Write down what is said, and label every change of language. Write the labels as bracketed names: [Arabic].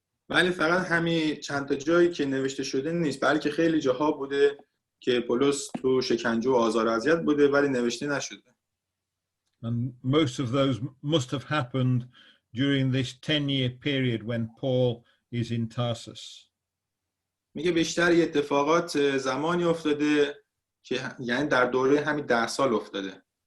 [Persian] ولی فقط همین چند تا جایی که نوشته شده نیست، بلکه خیلی جاها بوده که پولس تو شکنجه و آزار و اذیت بوده ولی نوشته نشده. [English] And most of those must have happened during this 10-year period when Paul is in Tarsus. [Persian] میگه بیشتر اتفاقات زمانی افتاده که یعنی در دوره همین 10 سال افتاده.